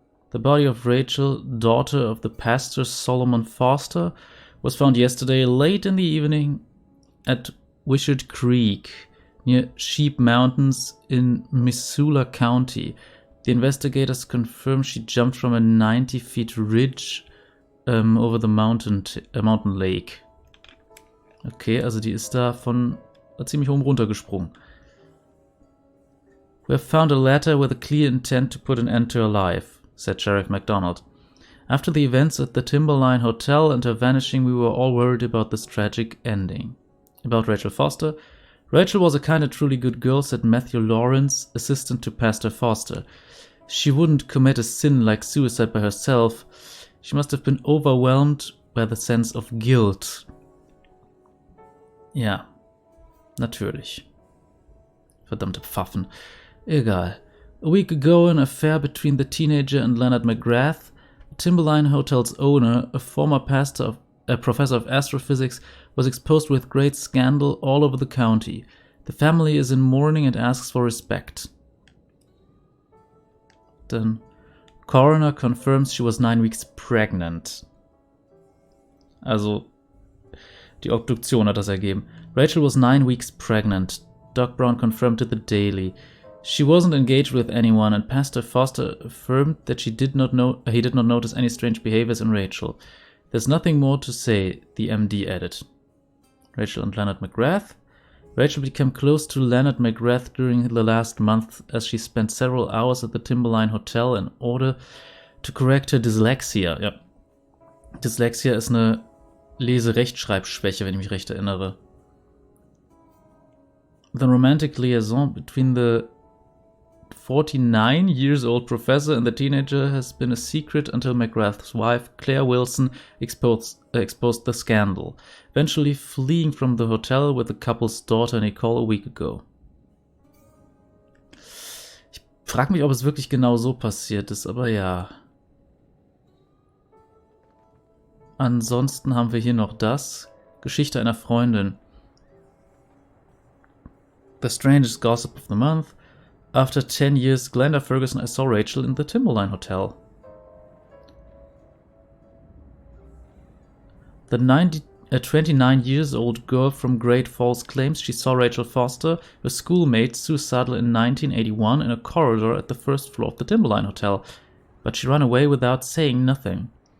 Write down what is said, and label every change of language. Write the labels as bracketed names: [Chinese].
[English] The body of Rachel, daughter of the pastor Solomon Foster, was found yesterday late in the evening at Wishart Creek, near Sheep Mountains in Missoula County. The investigators confirmed she jumped from a 90-foot ridge over the mountain lake. [German] Okay, also die ist da von ziemlich oben runtergesprungen. [English] We have found a letter with a clear intent to put an end to her life, said Sheriff MacDonald. After the events at the Timberline Hotel and her vanishing, we were all worried about this tragic ending. About Rachel Foster. Rachel was a kind of truly good girl, said Matthew Lawrence, assistant to Pastor Foster. She wouldn't commit a sin like suicide by herself. She must have been overwhelmed by the sense of guilt. [German] Ja, natürlich. Verdammte Pfaffen. Egal. [English] A week ago, an affair between the teenager and Leonard McGrath, Timberline Hotel's owner, a former professor of astrophysics, was exposed with great scandal all over the county. The family is in mourning and asks for respect. Then, coroner confirms she was 9 weeks pregnant. [German] Also, die Obduktion hat das ergeben. [English] Rachel was 9 weeks pregnant. Doc Brown confirmed to the Daily. She wasn't engaged with anyone, and Pastor Foster affirmed that he did not notice any strange behaviors in Rachel. There's nothing more to say, the MD added. Rachel and Leonard McGrath. Rachel became close to Leonard McGrath during the last month, as she spent several hours at the Timberline Hotel in order to correct her dyslexia. [German] Ja. Dyslexia ist eine Lese-Rechtschreibschwäche, wenn ich mich recht erinnere. [English] The romantic liaison between the 49-year-old professor and the teenager has been a secret until McGrath's wife, Claire Wilson, exposed the scandal, eventually fleeing from the hotel with the couple's daughter Nicole a week ago. [German] Ich frage mich, ob es wirklich genau so passiert ist, aber ja. Ansonsten haben wir hier noch das. Geschichte einer Freundin. [English] The strangest gossip of the month. After 10 years, Glenda Ferguson, I saw Rachel in the Timberline Hotel. The 29-year-old girl from Great Falls claims she saw Rachel Foster, her schoolmate, suicidal in 1981 in a corridor at the first floor of the Timberline Hotel, but she ran away without saying nothing.